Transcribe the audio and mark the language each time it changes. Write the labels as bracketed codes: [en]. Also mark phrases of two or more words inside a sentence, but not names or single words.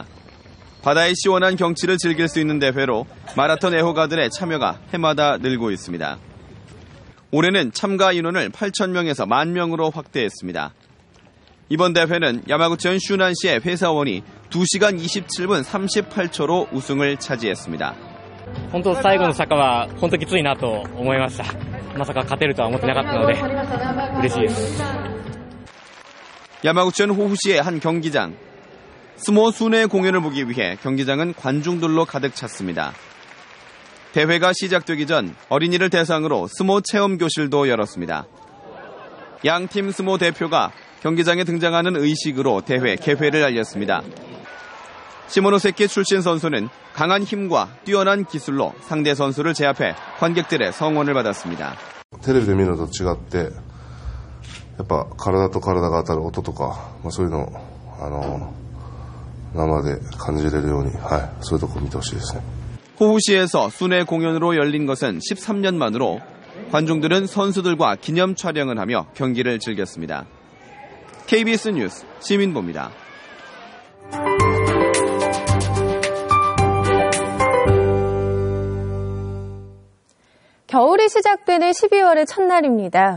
[ko] 바다의 시원한 경치를 즐길 수 있는 대회로 마라톤 애호가들의 참여가 해마다 늘고 있습니다. 올해는 참가 인원을 8,000명에서 10,000명으로 확대했습니다. 이번 대회는 야마구치현 슈난시의 회사원이 2시간 27분 38초로 우승을 차지했습니다. [ja] 本当最後の坂は本当きついなと思いました。まさか勝てるとは思ってなかったので嬉しいです。 [ko] 야마구치현 호후시의 한 경기장. 스모 순회 공연을 보기 위해 경기장은 관중들로 가득 찼습니다. 대회가 시작되기 전 어린이를 대상으로 스모 체험 교실도 열었습니다. 양팀 스모 대표가 경기장에 등장하는 의식으로 대회 개회를 알렸습니다. 시모노세키 출신 선수는 강한 힘과 뛰어난 기술로 상대 선수를 제압해 관객들의 성원을 받았습니다. [ja] テレビで見るのと違ってやっぱ体と体が当たる音とか、そういうのを生で感じれるように、そういうとこ見てほしいですね. [ko] 호후시에서 순회 공연으로 열린 것은 13년 만으로 관중들은 선수들과 기념 촬영을 하며 경기를 즐겼습니다. KBS 뉴스 시민보입니다. 겨울이 시작되는 12월의 첫날입니다.